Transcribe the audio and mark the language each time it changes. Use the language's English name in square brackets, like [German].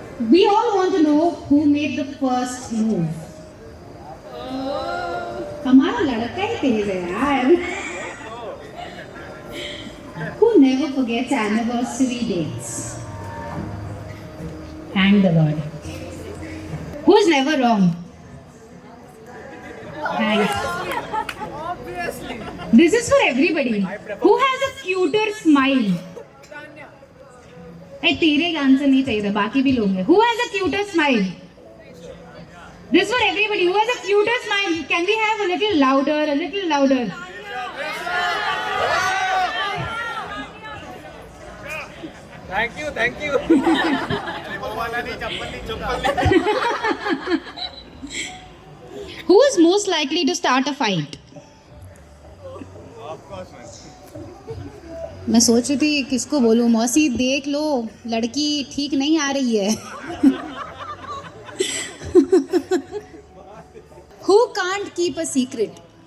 [English] We all want to know who made the first move. [Hindi] हमारा लड़का ही तेज है यार. [English] Who never forgets anniversary dates? Thank the Lord. Who's never wrong? Thanks. This is for everybody. Who has a cuter smile? [Hindi] तेरे answer नहीं चाहिए था, बाकी भी लोग हैं. [English] Who has a cuter smile? This is for everybody. Who has a cuter smile? Can we have a little louder? A little louder. Thank you, thank you. Who is most likely to start a fight? [Hindi] मैं सोच रही थी किसको बोलूं. मौसी देख लो, लड़की ठीक नहीं आ रही है. [English] Who can't keep a secret?